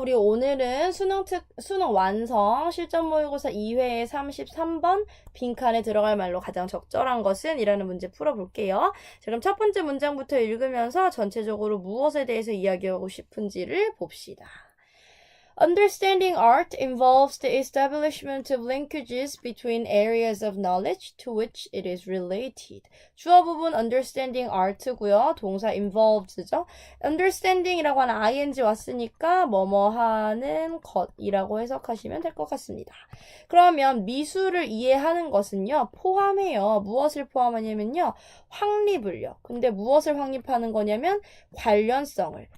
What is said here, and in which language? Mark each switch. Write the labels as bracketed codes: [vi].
[ko] 우리 오늘은 수능 완성 실전 모의고사 2회의 33번 빈칸에 들어갈 말로 가장 적절한 것은? 이라는 문제 풀어볼게요. 자, 그럼 첫 번째 문장부터 읽으면서 전체적으로 무엇에 대해서 이야기하고 싶은지를 봅시다. [en] Understanding art involves the establishment of linkages between areas of knowledge to which it is related. [ko] 주어 부분 [en] understanding art [ko] 고요. 동사 involved죠. understanding이라고 하는 ing 왔으니까 뭐뭐 하는 것이라고 해석하시면 될 것 같습니다. 그러면 미술을 이해하는 것은요. 포함해요. 무엇을 포함하냐면요. 확립을요. 근데 무엇을 확립하는 거냐면 관련성을.